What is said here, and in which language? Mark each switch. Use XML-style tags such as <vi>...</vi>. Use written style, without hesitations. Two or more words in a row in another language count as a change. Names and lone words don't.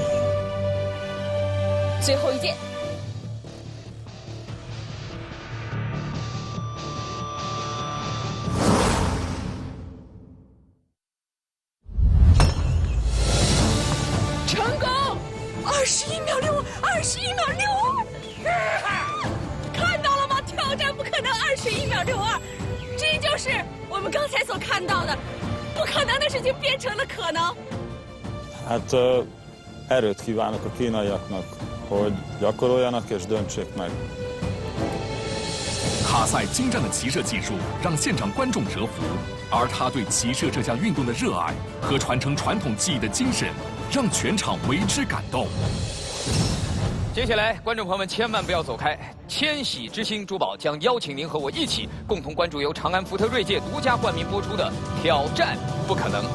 <zh>最后一箭，成功！21秒62，21秒62，看到了吗？挑战不可能21秒62，这就是我们刚才所看到的，不可能的事情变成了可能。</zh> <hu>Erőt kívánok a kínaiaknak, hogy gyakoroljanak és döntsék meg.</hu> <zh>卡塞精湛的骑射技术让现场观众折服，而他对骑射这项运动的热爱和传承传统技艺的精神，让全场为之感动。接下来，观众朋友们千万不要走开，千禧之星珠宝将邀请您和我一起共同关注由长安福特锐界独家冠名播出的《挑战不可能》。</zh>